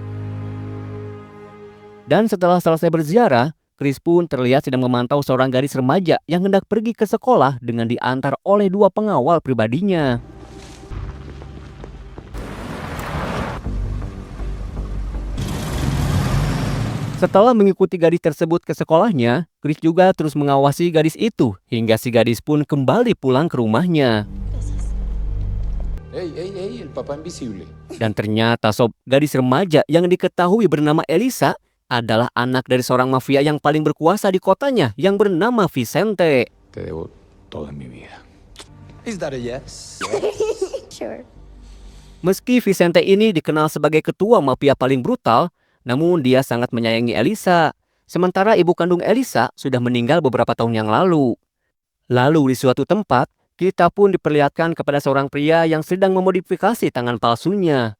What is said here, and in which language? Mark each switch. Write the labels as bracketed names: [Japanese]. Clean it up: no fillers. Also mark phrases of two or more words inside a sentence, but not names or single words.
[Indonesian] Dan setelah selesai berziarah, Chris pun terlihat sedang memantau seorang gadis remaja yang hendak pergi ke sekolah dengan diantar oleh 2 pengawal pribadinya. Setelah mengikuti gadis tersebut ke sekolahnya, Chris juga terus mengawasi gadis itu hingga si gadis pun kembali pulang ke rumahnya. [Spanish] El papá invisible. [Indonesian] Dan ternyata sob, gadis remaja yang diketahui bernama Elisa adalah anak dari seorang mafia yang paling berkuasa di kotanya yang bernama Vicente. [Spanish] Te debo toda mi vida. [English] Is that a yes? Sure. [Indonesian] Meski Vicente ini dikenal sebagai ketua mafia paling brutal, namun dia sangat menyayangi Elisa. Sementara ibu kandung Elisa sudah meninggal beberapa tahun yang lalu. Lalu di suatu tempat, kita pun diperlihatkan kepada seorang pria yang sedang memodifikasi tangan palsunya.